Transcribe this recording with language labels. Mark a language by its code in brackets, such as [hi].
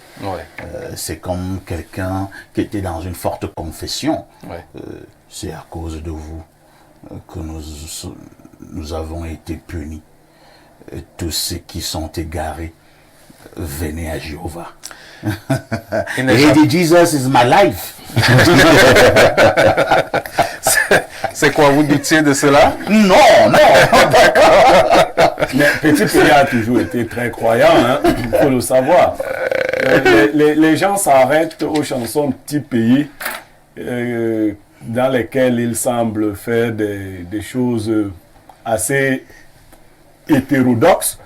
[fr] Ouais. C'est comme quelqu'un qui était dans une forte confession. Ouais. C'est à cause de vous que nous avons été punis. Tous ceux qui sont égarés, venez à Jéhovah. Et il dit, [en] Jesus is my life. [fr] C'est quoi, vous doutiez de cela? Non. Mais Petit Pays a toujours été très croyant, il faut le savoir. Les gens s'arrêtent aux chansons Petit Pays, dans lesquelles il semble faire des choses assez hétérodoxes.